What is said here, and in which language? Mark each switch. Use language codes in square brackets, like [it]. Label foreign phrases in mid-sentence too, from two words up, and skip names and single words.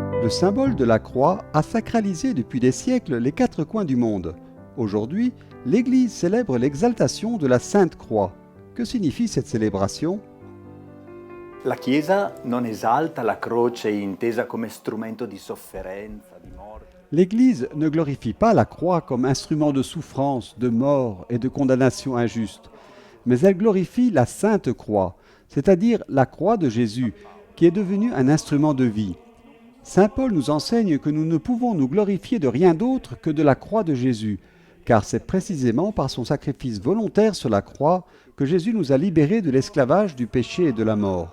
[fr] symbole de la croix a sacralisé depuis des siècles les quatre coins du monde. Aujourd'hui, l'Église célèbre l'exaltation de la Sainte Croix. Que signifie cette célébration? [it] La Chiesa non esalta la croce intesa come strumento di sofferenza, di morte. [fr] L'Église ne glorifie pas la croix comme instrument de souffrance, de mort et de condamnation injuste, mais elle glorifie la Sainte Croix, c'est-à-dire la croix de Jésus, qui est devenue un instrument de vie. Saint Paul nous enseigne que nous ne pouvons nous glorifier de rien d'autre que de la croix de Jésus, car c'est précisément par son sacrifice volontaire sur la croix que Jésus nous a libérés de l'esclavage, du péché et de la mort.